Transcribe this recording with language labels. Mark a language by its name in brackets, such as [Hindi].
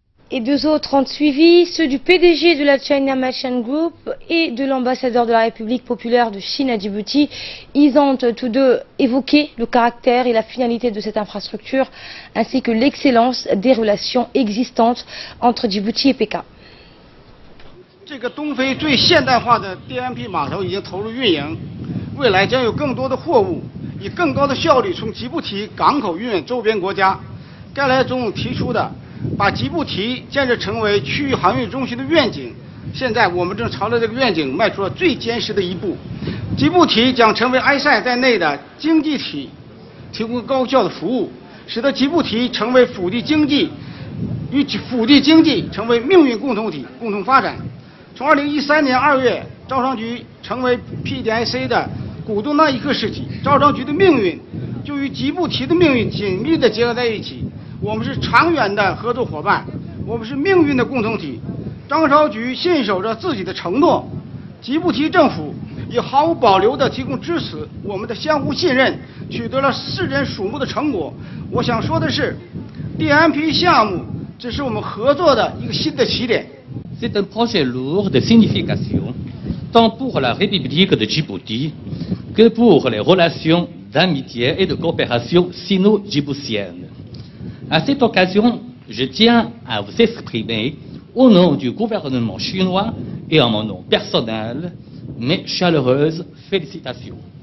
[French] Et deux autres ont suivi, ceux du PDG de la China Merchants Group et de l'ambassadeur de la République populaire de Chine à Djibouti. Ils ont tous deux évoqué le caractère et la finalité de cette infrastructure, ainsi que l'excellence des relations existantes entre Djibouti et Pékin. [Chinese] 这个东非最现代化的 DMP 码头已经投入运营，未来将有更多的货物以更高的效率从吉布提港口运往周边国家。该来总提出的把吉布提建设成为区域航运中心的愿景，现在我们正朝着这个愿景迈出了最坚实的一步。吉布提将成为埃塞在内的经济体提供高效的服务，使得吉布提成为腹地经济与腹地经济成为命运共同体，共同发展。从2013年2月招商局成为 PDIC 的股东那一刻起，招商局的命运就与吉布提的命运紧密地结合在一起。我们是长远的合作伙伴，我们是命运的共同体。招商局信守着自己的承诺，吉布提政府也毫无保留地提供支持，我们的相互信任取得了世人瞩目的成果。我想说的是 ，DMP 项目只是我们合作的一个新的起点。 [French] C'est un projet lourd de signification, tant pour la République de Djibouti que pour les relations d'amitié et de coopération sino-djiboutiennes. À cette occasion, je tiens à vous exprimer, au nom du gouvernement chinois et en mon nom personnel, mes chaleureuses félicitations.